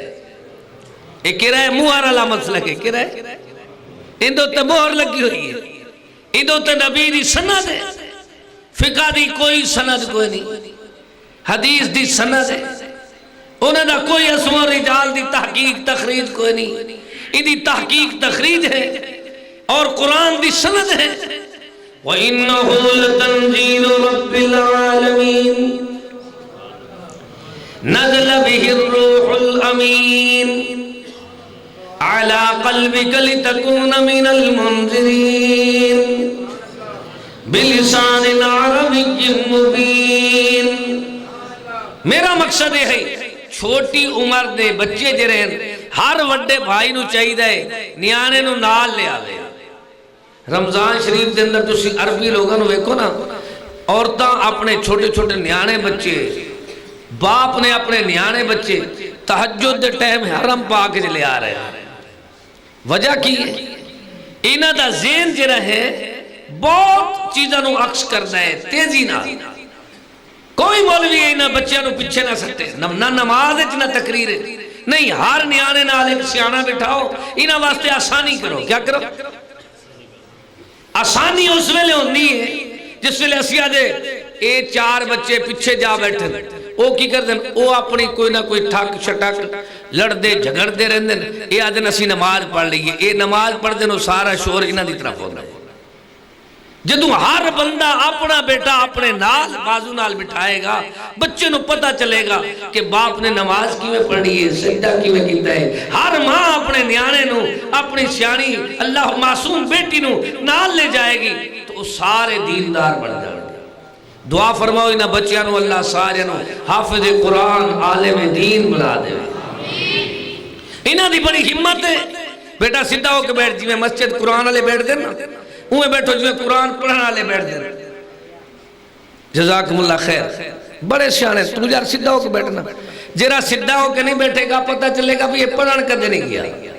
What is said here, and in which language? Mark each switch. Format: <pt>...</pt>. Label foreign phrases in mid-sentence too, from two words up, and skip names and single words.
<pa>ایک کہہ رہا ہے مہر والا مسلک ہے، کہہ رہا ہے ان دے اتے مہر لگی ہوئی ہے، ان دے اتے نبی دی سند ہے، فقہ دی کوئی سند کوئی نہیں، حدیث دی سند ہے، انہوں نے کوئی اسم و رجال دی تحقیق تخریج کوئی نہیں، ان دی تحقیق تخریج ہے اور قرآن دی سند ہے۔</pa> <ar>وَإِنَّهُ لَتَنزِيلُ رَبِّ الْعَالَمِينَ نَزَلَ بِهِ الرُّوحُ الْأَمِينُ عَلَى قَلْبِكَ لِتَكُونَ مِنَ الْمُنذِرِينَ بِلِسَانٍ عَرَبِيٍّ مُبِينٍ۔</ar> <pa>میرا مقصد یہ ہے چھوٹی عمر دے بچے جرے ہر وڈے بھائی نو چاہی دے نیانے نو نال لے آوے۔ رمضان شریف دے اندر تسی عربی لوگاں نو ویکھو نا، عورتاں اپنے چھوٹے چھوٹے نیانے بچے، باپ نے اپنے نیانے بچے تہجد دے ٹائم حرم پاک لے آ رہے ہیں۔ وجہ کی ہے انہاں دا ذہن جڑا ہے بہت چیزاں نو عکس کردا ہے تیزی نال۔ کوئی مولوی انہاں بچیاں نو پیچھے نہ سکتے، نہ نماز نہ تقریر نہیں، ہر نیانے نال ایک سیاںا بٹھاؤ، انہاں واسطے آسانی کرو۔ کیا کرو؟ آسانی اس ویلے ہونی ہے جس ویلے اسی آجے اے چار بچے پیچھے جا بیٹھے او کی کر دیں، او اپنی کوئی نہ کوئی ٹھک شٹک لڑ دے جھگڑ دے رہن دیں، اے آدھے اسی نماز پڑھ لیے، اے نماز پڑھ دیں وہ سارا شور انہاں دی طرف ہونا ہے۔ جدوں ہر بندہ اپنا بیٹا اپنے نال بازو نال بٹھائے گا، بچے نو پتہ چلے گا کہ باپ نے نماز کیویں پڑھی ہے، سجدہ کیویں کیتا ہے۔ ہر ماں اپنے نیانے نو اپنی سیانی اللہ معصوم بیٹی نو نال لے جائے گی تو سارے دیندار بن جائیں گے۔ دعا فرماؤ انہاں بچیاں نو اللہ سارے نو حافظ قرآن عالم دین بنا دے۔ انہاں دی بڑی ہمت ہے، بیٹا سیدھا ہو کے بیٹھ جی میں مسجد قرآن والے بیٹھ دے نا، اوہ بیٹھو جو قرآن پڑھنا لے بیٹھ دیں۔</pa> <ar>جزاکم اللہ خیر،</ar> <pa>بڑے سیانے تو یار سدھا ہو کے بیٹھنا، جیرا سدھا ہو کے نہیں بیٹھے گا پتہ چلے گا بھی یہ پڑھن کدے نہیں گیا۔</pa>